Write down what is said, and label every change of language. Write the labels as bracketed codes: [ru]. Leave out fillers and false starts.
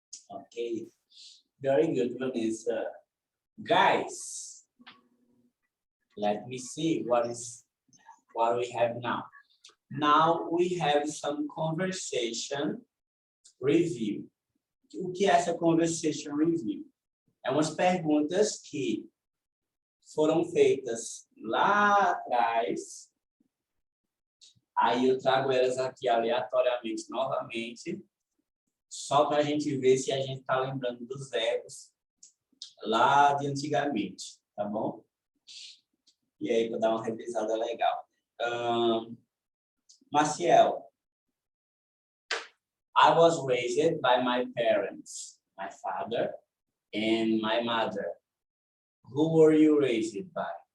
[en] Okay. Very good, Vanessa. Guys, let me see what we have now. Now we have some conversation review. [pt] O que é essa conversation review? É umas perguntas que foram feitas lá atrás. Aí eu trago elas aqui aleatoriamente novamente, só para a gente ver se a gente está lembrando dos verbos lá de antigamente, tá bom? E aí, vou dar uma revisada legal. Maciel. [en] I was raised by my parents, my father and my mother. Who were you raised by?